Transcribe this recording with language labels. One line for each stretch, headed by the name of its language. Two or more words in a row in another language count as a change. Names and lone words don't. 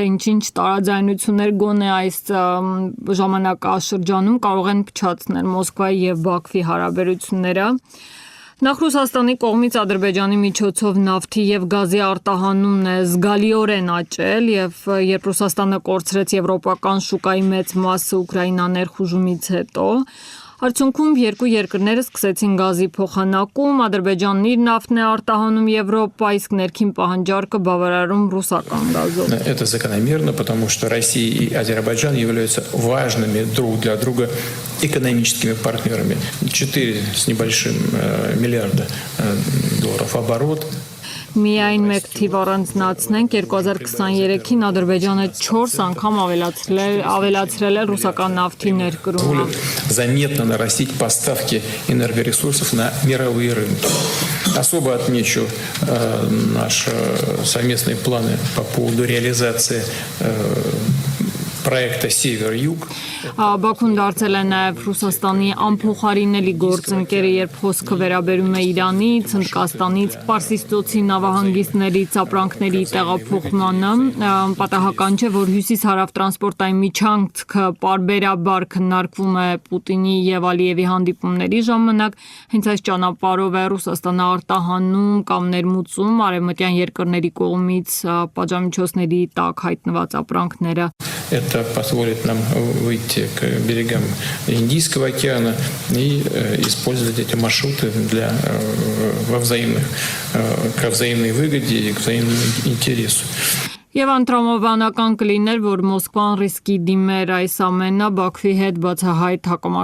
Armenian: ինչ-ինչ տարաձայնություններ գոնե այս ժամանակաշրջանում կարող են փչացնել Մոսկվայի եւ Բաքվի հարաբերությունները։ Նախ Ռուսաստանի կողմից Ադրբեջանի միջոցով նավթի եւ գազի արտահանումն է զգալիորեն աճել եւ երբ Ռուսաստանը կորցրեց եվրոպական շուկայի մեծ մասը Ուկրաինա ներխուժումից հետո, արդյունքում երկու երկրները սկսեցին գազի փոխանակում, Ադրբեջանն իր նավթն է արտահանում Եվրոպա, իսկ ներքին պահանջարկը բավարարում ռուսական գազով։
Russian: Это закономерно, потому что Россия и Азербайджан являются важными друг для друга экономическими партнерами. 4 с небольшим миллиарда долларов оборот.
Armenian: Միայն մեկ թիվ առանձնացնենք 2023-ին Ադրբեջանը 4 անգամ ավելացրել է ռուսական նավթի ներկրումը։
Russian: Заметно нарастить поставки энергоресурсов на мировые рынки. Особо отмечу наши совместные планы по поводу реализации проекта Север-Юг.
Armenian: Բաքուն դարձել է նաև Ռուսաստանի անփոխարինելի գործընկերը, երբ խոսքը վերաբերում է Իրանից, Հնդկաստանից, Պարսիցծոցի նավահանգիստներից ապրանքների տեղափոխմանը։ Պատահական չէ, որ հյուսիս-հարավ տրանսպորտային միջանցքը պարբերաբար քննարկվում է Պուտինի եւ Ալիևի հանդիպումների ժամանակ։ Հենց այս ճանապարհով է Ռուսաստանը արտահանում կամ ներմուծում արևմտյան երկրների կողմից պատժամիջոցների տակ հայտնված ապրանքները։
Russian: Это позволит нам выйти к берегам Индийского океана и использовать эти маршруты ко взаимной выгоде и к взаимному интересу.
Armenian: Եվ անդրամովանական կլիներ, որ Մոսկվան ռիսկի դիմեր այս ամենը Բաքվի հետ բացահայտ հակամարտություն սկսելով։